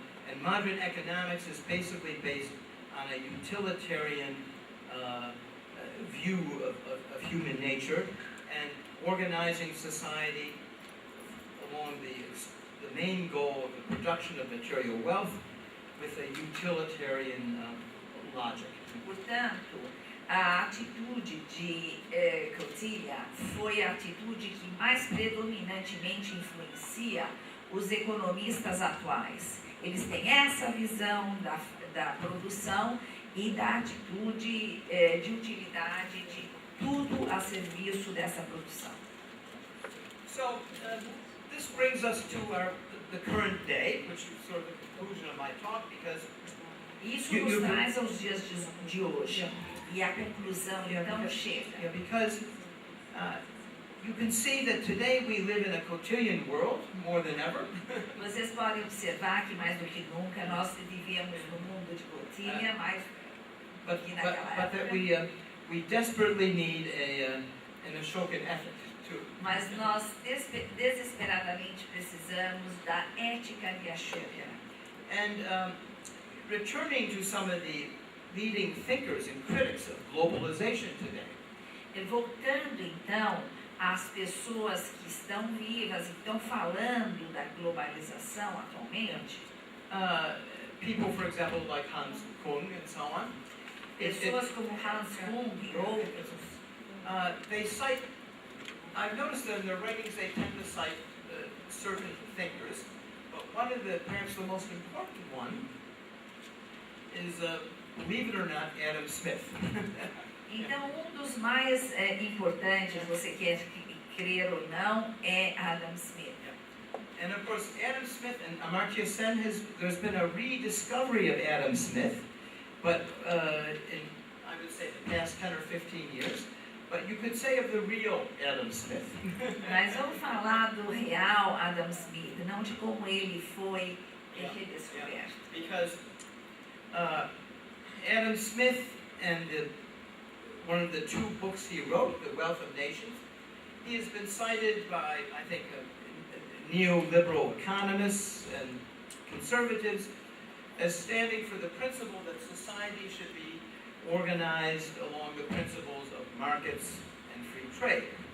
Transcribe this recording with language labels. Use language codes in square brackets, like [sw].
[en] And modern economics is basically based on a utilitarian view of human nature, and organizing society along the the main goal of the production of material wealth with a utilitarian logic. [pt] Portanto, a atitude de Kautilya foi a atitude que mais predominantemente influencia os economistas atuais. Eles têm essa visão da produção e da atitude de utilidade, de tudo a serviço dessa produção. [en] So this brings us to the current day, which is sort of the conclusion of my talk, because [pt] Isso nos traz aos dias de hoje. E a conclusão então chega. [en] yeah, because you can see that today we live in a Kautilyan world more than ever. [pt] Vocês podem observar que mais do que nunca nós vivemos no mundo de Kautilya, mais do que naquela [en] But that [pt] época. [en] we desperately need an Ashokan ethic too. [pt] Mas nós desesperadamente precisamos da ética de Ashoka. [en] And returning to some of the leading thinkers and critics of globalization today, [pt] Voltando então às pessoas que estão vivas e estão falando da globalização atualmente, [en] people, for example, like Hans Kung and so on, [pt] pessoas como Hans Kung e outros, [en] they cite, I've noticed that in their writings they tend to cite certain thinkers, but one of the, perhaps the most important one is, believe it or not, Adam Smith. [pt] então um dos mais importantes, você quer crer ou não, é Adam Smith. [en] And of course, Adam Smith and Amartya Sen there's been a rediscovery of Adam Smith, but in, I would say, the past 10 or 15 years. But you could say of the real Adam Smith. [pt] Mas vamos falar do real Adam Smith, não de como ele foi redescoberto. [en] Because Adam Smith and one of the two books he wrote, The Wealth of Nations, he has been cited by, I think, neoliberal economists and conservatives as standing for the principle that society should be organized along the principles of markets and free trade.